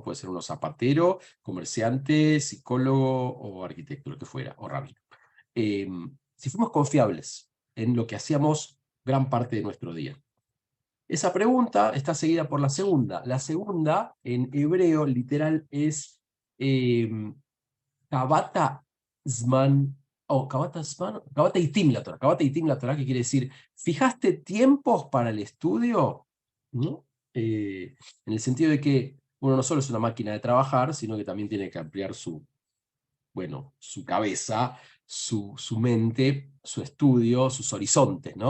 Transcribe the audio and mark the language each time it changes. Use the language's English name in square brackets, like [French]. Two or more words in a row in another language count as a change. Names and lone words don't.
[Spanish] Puede ser uno zapatero, comerciante, psicólogo o arquitecto, lo que fuera, o rabino. Si fuimos confiables en lo que hacíamos gran parte de nuestro día. Esa pregunta está seguida por la segunda. La segunda, en hebreo, literal, es [Hebrew] קבעת זמן, [Spanish] o [Hebrew] קבעת זמן, קבעת עתים לתורה. קבעת עתים לתורה, [Spanish] que quiere decir, ¿fijaste tiempos para el estudio? ¿No? En el sentido de que uno no solo es una máquina de trabajar, sino que también tiene que ampliar su cabeza, su mente, su estudio, sus horizontes, ¿no?